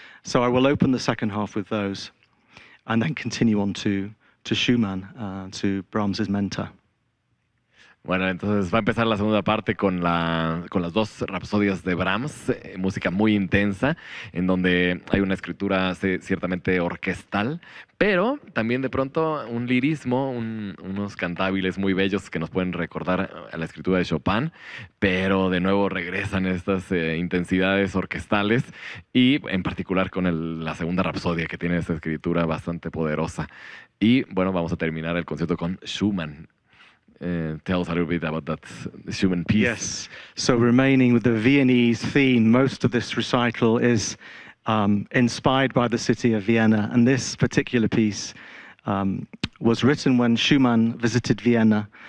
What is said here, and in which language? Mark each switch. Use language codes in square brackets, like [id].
[en] So I will open the second half with those, and then continue on to Schumann, to Brahms's Mentor. [es] Bueno, entonces va a empezar la segunda parte con las dos rapsodias de Brahms, música muy intensa, en donde hay una escritura ciertamente orquestal, pero también de pronto un lirismo, unos cantables muy bellos que nos pueden recordar a la escritura de Chopin, pero de nuevo regresan estas intensidades orquestales y en particular con la segunda rapsodia que tiene esta escritura bastante poderosa. Y bueno, vamos a terminar el concierto con Schumann. [en] Tell us a little bit about that Schumann piece. Yes. So remaining with the Viennese theme, most of this recital is inspired by the city of Vienna. And this particular piece was written when Schumann visited Vienna.